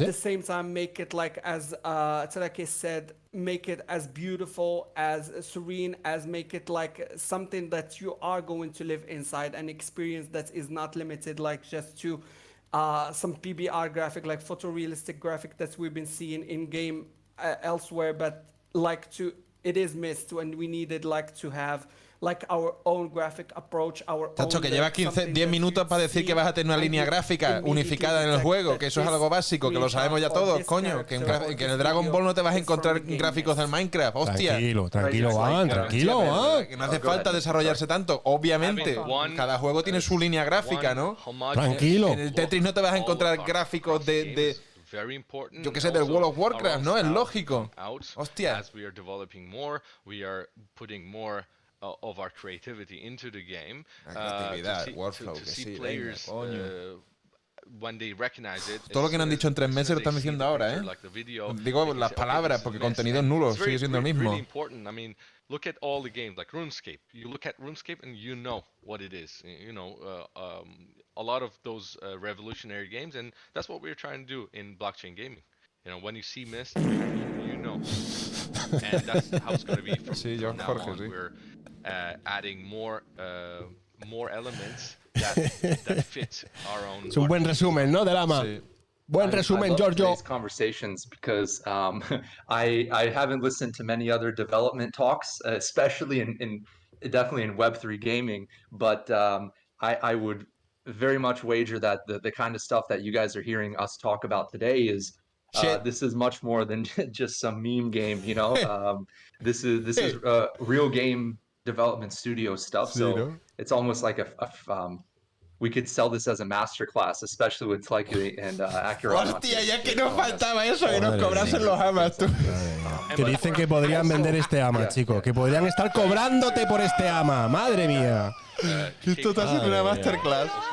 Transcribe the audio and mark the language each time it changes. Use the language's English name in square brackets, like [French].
[English] At the same time, make it like as Taraki said, make it as beautiful, as serene, as make it like something that you are going to live inside, an experience that is not limited like just to some PBR graphic, like photorealistic graphic that we've been seeing in game elsewhere, but like it is Myst, and we needed like to have like our own graphic approach, our [Spanish] Tacho, [English] own [Spanish] que llevas 10 minutos para decir que vas a tener una línea gráfica unificada en el juego, que eso es algo básico, que lo sabemos ya todos, coño, que en el Dragon Ball no te vas a encontrar gráficos del Minecraft, hostia. Tranquilo, Van, tranquilo, Van. Que no hace falta desarrollarse tanto, obviamente. Cada juego tiene su línea gráfica, ¿no? Tranquilo. En el Tetris no te vas a encontrar gráficos de yo que sé, del World of Warcraft, ¿no? Es lógico. Hostia. [English] As we are developing more, we are putting more of our creativity into the game. To see players when they recognize it. [Spanish] Todo lo que no han dicho en 3 meses lo están diciendo ahora, ¿eh? Digo las palabras, porque contenido es nulo, sigue siendo el mismo. [English] Really important. I mean, look at all the games like RuneScape. You look at RuneScape and you know what it is. You know, a lot of those revolutionary games, and that's what we're trying to do in blockchain gaming. You know, when you see Myst, you know, and that's how it's going to be from now on. We're adding more elements that fit our own. [Spanish] Es un buen resumen, ¿no? Del AMA. Sí. Buen resumen, Giorgio. [English] Conversations because I haven't listened to many other development talks, especially in definitely in Web3 gaming, but I would very much wager that the kind of stuff that you guys are hearing us talk about today is this is much more than just some meme game, you know. This is real game development studio stuff. So it's almost like we could sell this as a masterclass, especially with Slikely and Accurate. [Spanish] Hostia, ya que nos faltaba eso, que nos cobrasen los amas, tú. Que dicen que podrían vender este ama, chico. Que podrían estar cobrándote por este ama. Madre mía. Esto está siendo una masterclass.